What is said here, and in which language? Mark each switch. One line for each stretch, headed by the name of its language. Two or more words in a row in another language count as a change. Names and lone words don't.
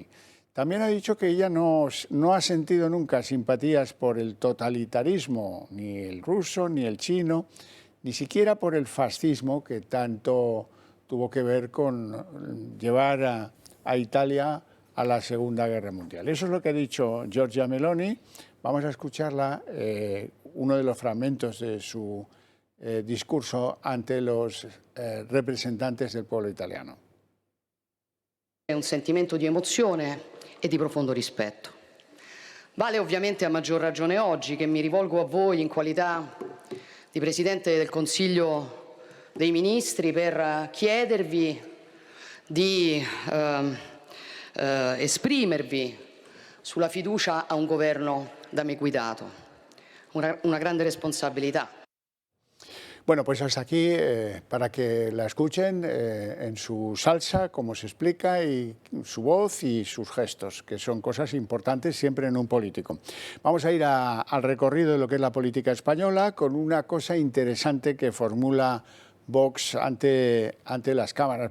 Spanish: También ha dicho que ella no ha sentido nunca simpatías por el totalitarismo, ni el ruso, ni el chino, ni siquiera por el fascismo que tanto tuvo que ver con llevar a Italia a la Segunda Guerra Mundial. Eso es lo que ha dicho Giorgia Meloni. Vamos a escucharla, uno de los fragmentos de su discurso ante los representantes del pueblo italiano.
Italian: È un sentimento di emozione e di profondo rispetto. Vale ovviamente a maggior ragione oggi che mi rivolgo a voi in qualità di Presidente del Consiglio dei Ministri per chiedervi di esprimervi sulla fiducia a un governo da me guidato. Una grande responsabilità.
Spanish: Bueno, pues hasta aquí para que la escuchen en su salsa, como se explica, y su voz y sus gestos, que son cosas importantes siempre en un político. Vamos a ir al recorrido de lo que es la política española con una cosa interesante que formula Vox ante las cámaras.